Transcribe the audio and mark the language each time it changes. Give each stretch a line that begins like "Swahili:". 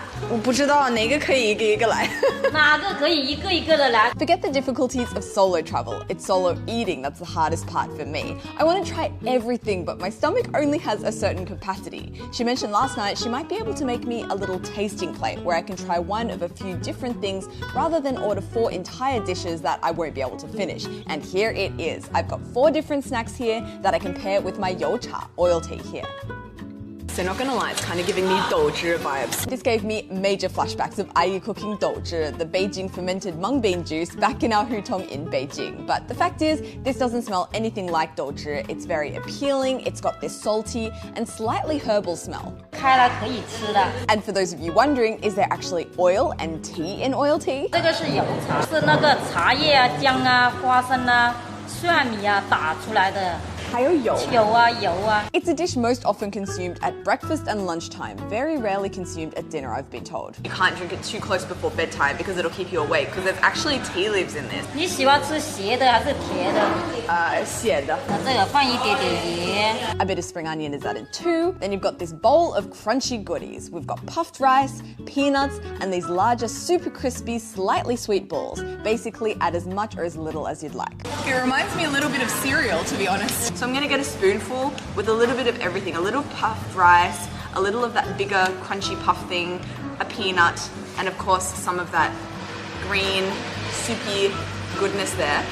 Chinese: 我不知道哪个可以一个一个来哪个可以一个一个的来
English: Forget the difficulties of solo travel. It's solo eating that's the hardest part for me. I want to try everything, but my stomach only has a certain capacity. She mentioned last night she might be able to make me a little tasting plate where I can try one of a few different things rather than order 4 entire dishes that I won't be able to finish. And here it is. I've got 4 different snacks here that I can pair with my you cha, oil tea here. So not gonna lie, it's kind of giving me douzhi vibes. This gave me major flashbacks of Ayi cooking douzhi, the Beijing fermented mung bean juice back in our hutong in Beijing. But the fact is, this doesn't smell anything like douzhi. It's very appealing, it's got this salty and slightly herbal smell.
Chinese: 开了可以吃的
English: And for those of you wondering, is there actually oil and tea in oil tea?
Chinese: 这个是油茶是那个茶叶啊姜啊花生啊蒜米啊打出来的
English: It's a dish most often consumed at breakfast and lunchtime, very rarely consumed at dinner, I've been told. You can't drink it too close before bedtime because it'll keep you awake because there's actually tea leaves in this.
Chinese: 你喜欢吃咸的还是甜的咸的那这个放一点点盐
English: A bit of spring onion is added too. Then you've got this bowl of crunchy goodies. We've got puffed rice, peanuts, and these larger, super crispy, slightly sweet balls. Basically, add as much or as little as you'd like. It reminds me a little bit of cereal, to be honest. So I'm gonna get a spoonful with a little bit of everything. A little puffed rice, a little of that bigger, crunchy puff thing, a peanut, and of course, some of that green, soupy goodness there.